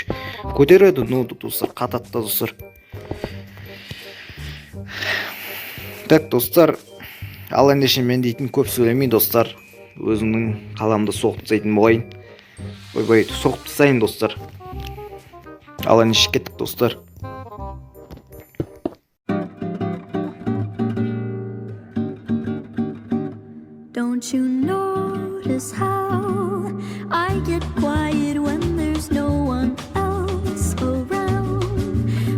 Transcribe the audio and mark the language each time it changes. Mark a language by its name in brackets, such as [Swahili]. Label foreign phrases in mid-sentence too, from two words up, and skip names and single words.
[Kazakh] Көтереді, но достар, қатады достар. Так достар, ал ендеше мен дейтін көп сөйлемей достар, өзімнің қаламды соғып тастайтын болайын. Ойбай, соғып тастайын достар. Ал ендеше кеттік достар. [English] Don't you notice how I get quiet when there's no one else around?